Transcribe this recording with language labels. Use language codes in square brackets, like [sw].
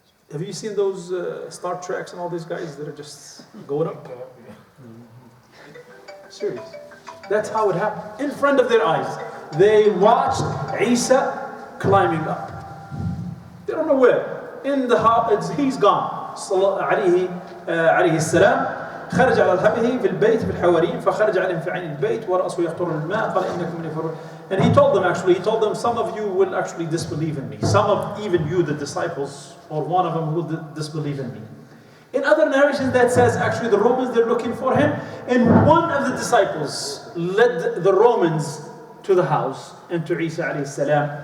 [en] Have you seen those Star Treks and all these guys that are just going up? Serious. That's how it happened. In front of their eyes. They watched Isa climbing up. They don't know where. In the house, he's gone. [ar] عليه السلام خرج على أصحابه في البيت في الحواريين فخرج عليهم في عين البيت ورأسه يقطر الماء قال إنكم من يفرون. [en] And he told them, some of you will actually disbelieve in me. Some of even you, the disciples, or one of them will disbelieve in me. In other narrations that says actually the Romans, they're looking for him. And one of the disciples led the Romans to the house and to Isa alayhi salam.